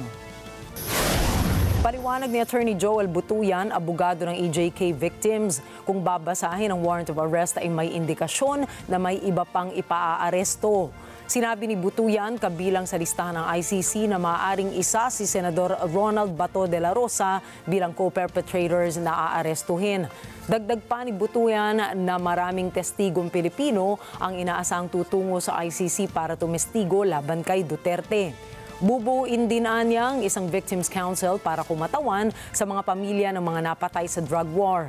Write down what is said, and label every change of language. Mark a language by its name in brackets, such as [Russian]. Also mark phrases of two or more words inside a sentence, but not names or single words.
[Filipino] Paliwanag ni Attorney Joel Butuyan, abogado ng [English] EJK victims, [Filipino] kung babasahin ang [English] warrant of arrest [Filipino] ay may indikasyon na may iba pang ipaaaresto. Sinabi ni Butuyan kabilang sa listahan ng ICC na maaaring isa si Senador Ronald Bato de la Rosa bilang co-perpetrators na aarestuhin. Dagdag pa ni Butuyan na maraming testigong Pilipino ang inaasang tutungo sa ICC para tumestigo laban kay Duterte. Bubuin din niyang isang Victims Council para kumatawan sa mga pamilya ng mga napatay sa [English] drug war.